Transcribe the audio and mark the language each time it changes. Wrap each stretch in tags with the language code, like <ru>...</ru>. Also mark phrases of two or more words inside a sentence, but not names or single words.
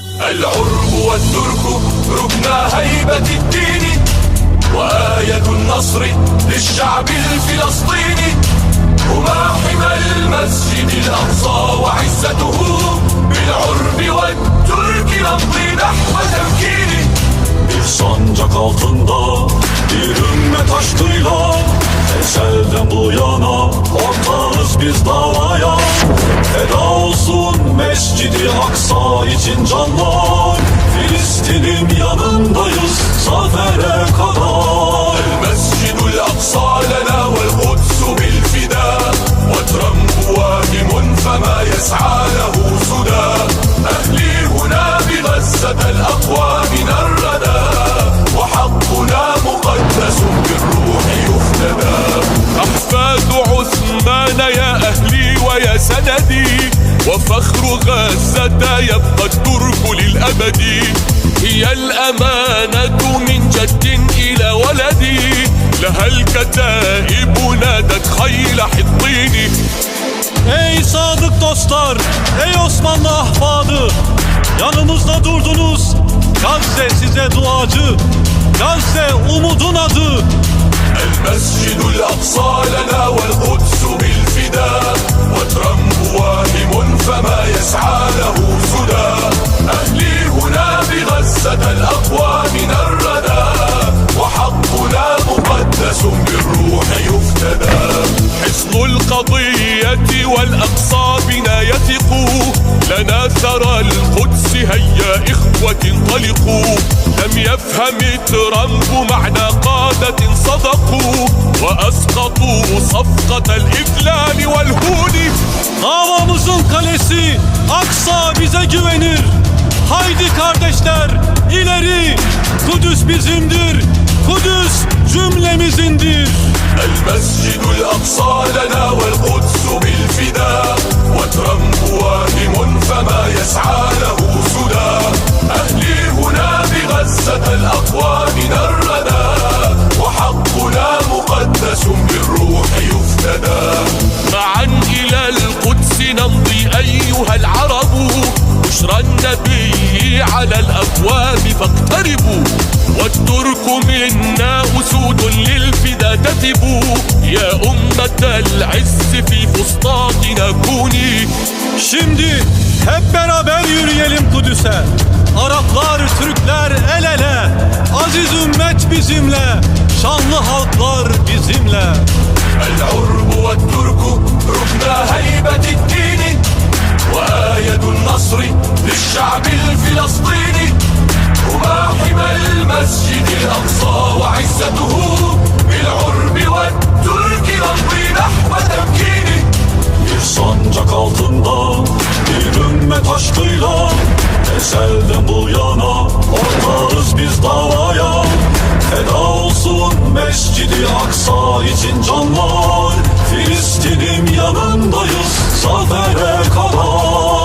<ar>العرب والترك ركن هيبة الدين، وآية النصر للشعب الفلسطيني. هما حمى المسجد الأقصى وعزته، بالعرب والترك نمضي نحو تمكينه.</ar> <tr>Bir sancak altında bir ümmet aşkıyla ezelden bu yana ortağız biz davaya. Feda olsun Mescid-i Aksa için canlar, Filistin'in yanındayız zafere kadar.</tr> <ar>المسجد الأقصى لنا والقدس بالفداء، وترمب واهم فما يسعى له سدى. أهلي هنا بغزة الأقوى من الردى، وحقنا مقدس بالروح يفتدى. أحفاد عثمان يا أهلي ويا سندي، وفخر غزة يبقى الترك للأبد. هي الأمانة من جد إلى ولدي، لها الكتائب نادت خيل حطين.</ar> <tr>Ey sadık dostlar, ey Osmanlı ahfadı, yanımızda durdunuz. Gazze size duacı, Gazze umudun adı.</tr> <ar>المسجد الأقصى لنا والقدس بالفداء، وترمب واهم فما يسعى له سدى. أهلي هنا بغزة الأقوى من الردى، وحقنا مقدس بالروح يفتدى. حصن القضية والأقصى بنا يثق، لنا ثرى القدس هيا إخوة انطلقوا. لم يفهم ترامب معنى قادة صدقوا، وأسقطوا صفقة الإذلال والهون.</ar> <tr>Davamızın kalesi Aksa bize güvenir. Haydi kardeşler ileri, Kudüs bizimdir, Kudüs cümlemizindir.</tr> <ar>المسجد الأقصى لنا والقدس بالفداء، وترمب واهم فما يسعى له سدى. أهلي هنا بغزة الأقوى من الردى، وحقنا مقدس بالروح يفتدى. معا إلى القدس نمضي أيها العرب، بشرى النبي على الأبواب فاقتربوا. والترك منا أسود للفدا تثبوا، يا أمة العز في فسطاطنا كوني.</ar> <tr>Şimdi hep beraber yürüyelim Kudüs'e. Araplar, Türkler el ele. Aziz ümmet bizimle, şanlı halklar bizimle.</tr> <ar>العرب والترك ركن هيبة الدين، وآية النصر للشعب الفلسطيني. هما حمى المسجد الأقصى وعزته، بالعرب والترك نمضي نحو تمكينه.</ar> <tr>Bir sancak altında bir ümmet aşkıyla ezelden bu yana ortağız biz davaya. Feda olsun Mescid-i Aksa için canlar, Filistin'in yanındayız zafere kadar.</tr>